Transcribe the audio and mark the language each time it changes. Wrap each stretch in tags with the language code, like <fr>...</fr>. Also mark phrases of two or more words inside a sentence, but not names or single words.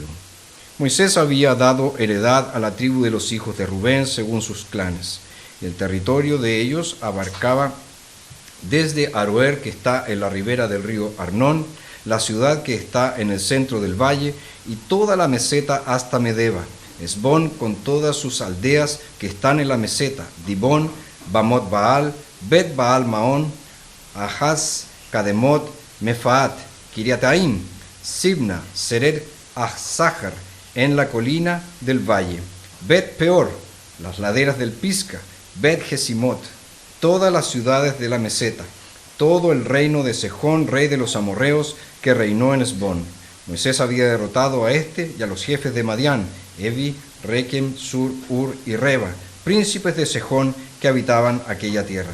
<es>Moisés había dado heredad a la tribu de los hijos de Rubén según sus clanes, y el territorio de ellos abarcaba desde Aroer, que está en la ribera del río Arnón, la ciudad que está en el centro del valle, y toda la meseta hasta Medeba, Hesbón con todas sus aldeas que están en la meseta, Dibón, Bamot Baal, Bet Baal Maón, Ahaz, Kademot, Mefaat, Kiriataim, Sibna, Seret Ahzahar, en la colina del valle, Bet Peor, las laderas del Pisca, Bet Jesimot, todas las ciudades de la meseta, todo el reino de Sejón, rey de los amorreos, que reinó en Hesbón. Moisés había derrotado a este y a los jefes de Madián, Evi, Requem, Sur, Ur y Reba, príncipes de Sejón que habitaban aquella tierra.</es>